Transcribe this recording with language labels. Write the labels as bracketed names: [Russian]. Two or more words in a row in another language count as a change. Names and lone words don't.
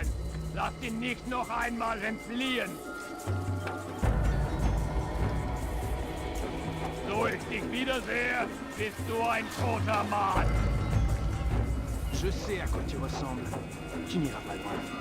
[German] Lasst ihn nicht noch einmal entfliehen. So ich dich wiedersehe, bist du ein toter Mann. [French] Je sais à quoi tu ressembles. Tu n'iras pas loin.